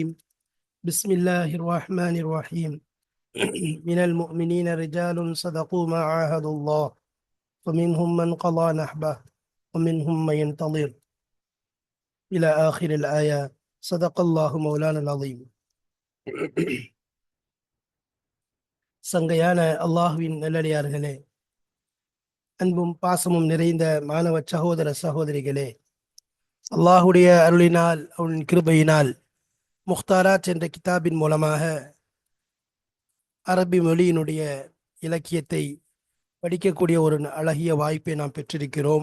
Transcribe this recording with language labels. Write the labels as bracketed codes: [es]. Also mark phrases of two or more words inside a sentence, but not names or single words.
[ar] بسم الله الرحمن الرحيم. من المؤمنين رجال صدقوا ما عاهدوا الله فمنهم من قضى نحبه ومنهم من ينتظر إلى آخر الآية. صدق الله مولانا العظيم. [ta] சங்கையான அல்லாஹுவின் நல்லடியார்களே, அன்பும் பாசமும் நிறைந்த மாணவ சகோதர சகோதரிகளே, அல்லாஹுடைய அருளினால் அவனின் கிருபையினால் முக்தாராத் என்ற கிதாபின் மூலமாக அரபி மொழியினுடைய இலக்கியத்தை படிக்கக்கூடிய ஒரு அழகிய வாய்ப்பை நாம் பெற்றிருக்கிறோம்.